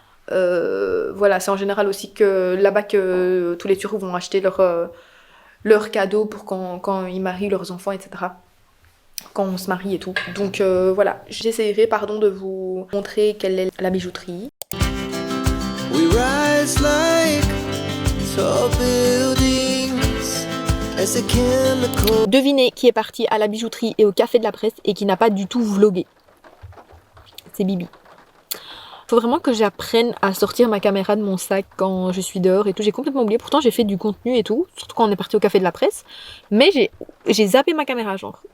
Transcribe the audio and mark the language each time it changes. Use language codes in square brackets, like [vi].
[fr] Voilà, c'est en général aussi que là-bas que tous les Turcs vont acheter leurs cadeaux pour quand ils marient leurs enfants, etc. Quand on se marie et tout. Donc voilà, j'essaierai de vous montrer quelle est la bijouterie. [en] We rise like tall buildings as a chemical... [fr] Devinez qui est parti à la bijouterie et au café de la presse et qui n'a pas du tout vlogué. C'est Bibi. Faut vraiment que j'apprenne à sortir ma caméra de mon sac quand je suis dehors et tout. J'ai complètement oublié. Pourtant, j'ai fait du contenu et tout, surtout quand on est parti au café de la presse. Mais j'ai zappé ma caméra, genre.